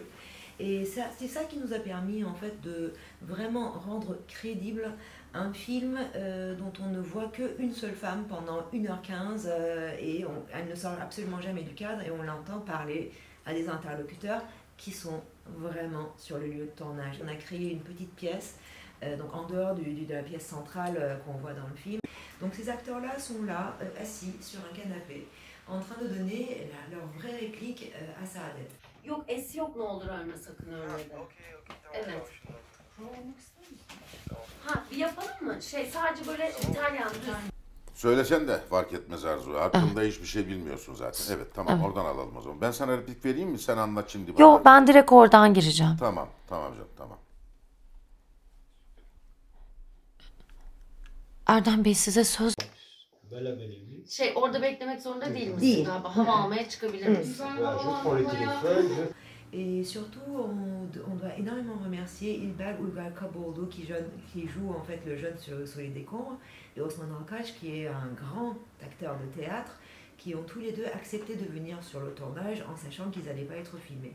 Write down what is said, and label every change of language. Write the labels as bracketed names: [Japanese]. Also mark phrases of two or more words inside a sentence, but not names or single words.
[French] Et c'est ça qui nous a permis en fait de vraiment rendre crédible un film dont on ne voit qu'une seule femme pendant 1h15 et elle ne sort absolument jamais du cadre, et on l'entend parler à des interlocuteurs qui sont vraiment sur le lieu de tournage. On a créé une petite pièce donc en dehors de la pièce centrale qu'on voit dans le film. Donc ces acteurs-là sont là, assis sur un canapé, en train de donner leur vraie réplique à Saadet. [Turkish] Yok es yok, ne olur ölme sakın ölmeden. Evet. Ha bir yapalım mı? Sadece böyle İtalyan düz. Söylesen de fark etmez Arzu. Hakkında hiçbir şey bilmiyorsun zaten. Evet tamam oradan alalım o zaman. Ben sana replik vereyim mi? Sen anlat şimdi bana. Yo, ben direkt oradan gireceğim. Tamam canım tamam. Erdem Bey, size söz... Bella Bellevue. orada beklemek zorunda değil misin Değil. galiba? Hava almaya çıkabilir misin? [French] Voilà, je prends le téléphone, je... Et surtout, on doit énormément remercier İlber Uygar Kaboğlu qui joue en fait le jeune sur les décombres, et Osman Alkaç qui est un grand acteur de théâtre, qui ont tous les deux accepté de venir sur le tournage en sachant qu'ils n'allaient pas être filmés.